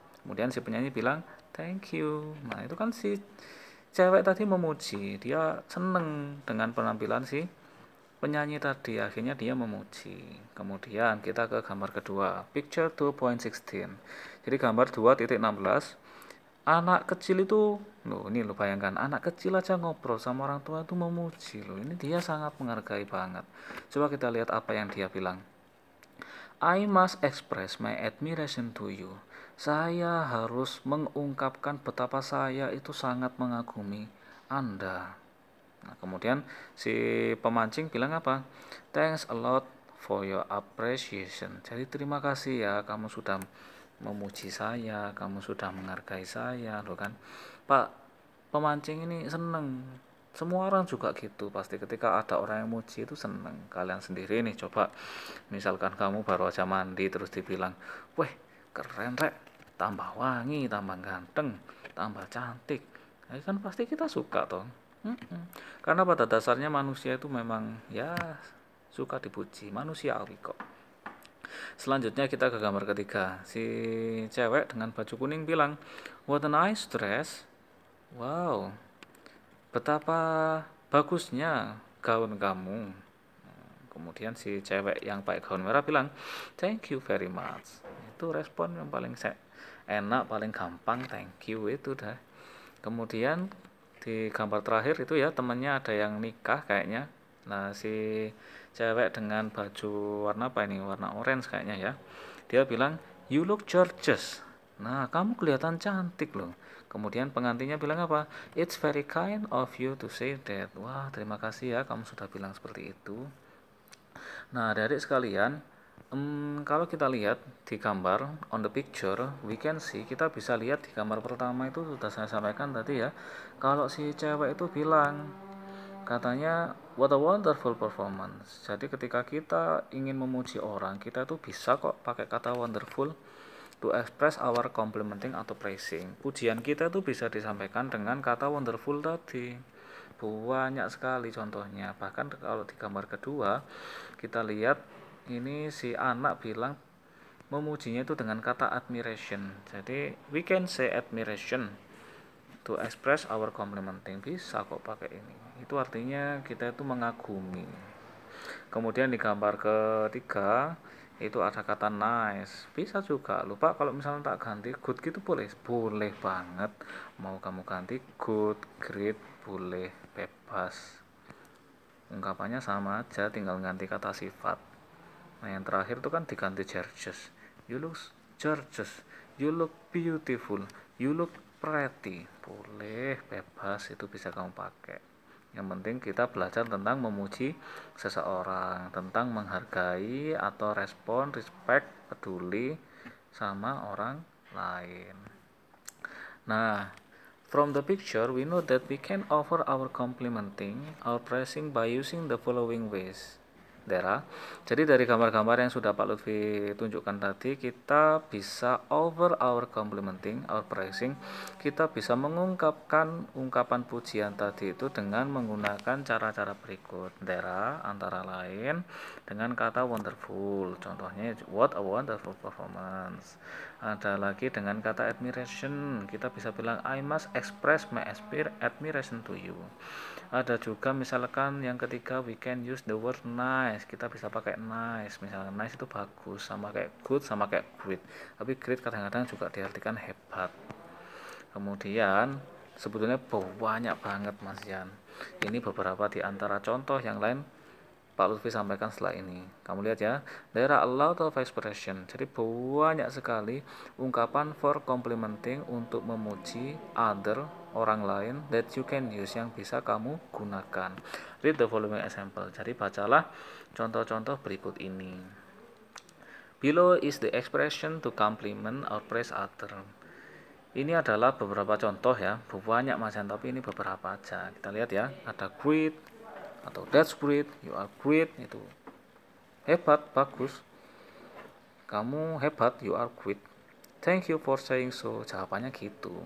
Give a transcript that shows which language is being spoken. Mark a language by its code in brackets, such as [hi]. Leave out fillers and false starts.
[id] Kemudian si penyanyi bilang, [en] "Thank you." [id] Nah, itu kan si cewek tadi memuji, dia seneng dengan penampilan si penyanyi tadi, akhirnya dia memuji. Kemudian kita ke gambar kedua, picture 2.16. Jadi gambar 2.16, anak kecil itu, loh ini lo bayangkan, anak kecil aja ngobrol sama orang tua itu memuji loh. Ini dia sangat menghargai banget. Coba kita lihat apa yang dia bilang. [en] I must express my admiration to you. [id] Saya harus mengungkapkan betapa saya itu sangat mengagumi Anda. Nah, kemudian si pemancing bilang apa? [en] Thanks a lot for your appreciation. [id] Jadi terima kasih ya, kamu sudah memuji saya, kamu sudah menghargai saya, loh kan. Pak pemancing ini seneng. Semua orang juga gitu, pasti ketika ada orang yang muji itu seneng. Kalian sendiri nih coba, misalkan kamu baru aja mandi terus dibilang, weh keren rek, tambah wangi, tambah ganteng, tambah cantik. Ya kan pasti kita suka toh. Karena pada dasarnya manusia itu memang ya suka dipuji, manusiawi kok. Selanjutnya kita ke gambar ketiga. Si cewek dengan baju kuning bilang, [en] "What a nice dress." [id] Wow, betapa bagusnya gaun kamu. Kemudian si cewek yang pakai gaun merah bilang [en] thank you very much. [id] Itu respon yang paling enak, paling gampang, thank you itu dah. Kemudian di gambar terakhir itu ya, temennya ada yang nikah kayaknya. Nah, si cewek dengan baju warna apa ini? Warna orange kayaknya ya. Dia bilang, [en] you look gorgeous. [id] Nah, kamu kelihatan cantik loh. Kemudian pengantinnya bilang apa? [en] It's very kind of you to say that. [id] Wah, terima kasih ya kamu sudah bilang seperti itu. Nah, adik-adik sekalian, kalau kita lihat di gambar [en] on the picture, we can see, [id] kita bisa lihat di gambar pertama itu sudah saya sampaikan tadi ya, kalau si cewek itu bilang, katanya [en] what a wonderful performance. [id] Jadi ketika kita ingin memuji orang, kita itu bisa kok pakai kata wonderful [en] to express our complimenting [id] atau praising. Pujian kita itu bisa disampaikan dengan kata wonderful tadi. Banyak sekali contohnya. Bahkan kalau di gambar kedua kita lihat ini si anak bilang memujinya itu dengan kata admiration. Jadi [en] we can say admiration to express our complimenting. [id] Bisa kok pakai ini. Itu artinya kita itu mengagumi. Kemudian di gambar ketiga itu ada kata nice, bisa juga. Lupa kalau misalnya tak ganti good gitu boleh banget. Mau kamu ganti good, great, boleh, bebas. Ungkapannya sama aja, tinggal ganti kata sifat. Nah, yang terakhir itu kan diganti gorgeous. [en] You look gorgeous, you look beautiful, you look pretty. [id] Boleh, bebas, itu bisa kamu pakai. Yang penting kita belajar tentang memuji seseorang, tentang menghargai atau respon, respect, peduli sama orang lain. [en] Nah, from the picture we know that we can offer our complimenting, our praising by using the following ways. Dera. [id] Jadi dari gambar-gambar yang sudah Pak Lutfi tunjukkan tadi, kita bisa over [en] our complimenting, our praising, [id] kita bisa mengungkapkan ungkapan pujian tadi itu dengan menggunakan cara-cara berikut. Dera, antara lain dengan kata wonderful. Contohnya [en] what a wonderful performance. [id] Ada lagi dengan kata admiration, kita bisa bilang [en] I must express my admiration to you. [id] Ada juga misalkan yang ketiga [en] we can use the word nice, [id] kita bisa pakai nice. Misalnya nice itu bagus, sama kayak good, sama kayak great, tapi great kadang-kadang juga diartikan hebat. Kemudian sebetulnya banyak banget Mas Yan, ini beberapa di antara contoh, yang lain Pak Lutfi sampaikan setelah ini. Kamu lihat ya, [en] there are a lot of expression. [id] Jadi banyak sekali ungkapan [en] for complimenting, [id] untuk memuji other, orang lain, [en] that you can use, [id] yang bisa kamu gunakan. [en] Read the following example. [id] Jadi bacalah contoh-contoh berikut ini. [en] Below is the expression to compliment or praise other. [id] Ini adalah beberapa contoh ya, banyak macam, tapi ini beberapa aja. Kita lihat ya, ada [en] great, atau that's great, you are great, [id] itu hebat, bagus, kamu hebat, [en] you are great, thank you for saying so. [id] Jawabannya gitu.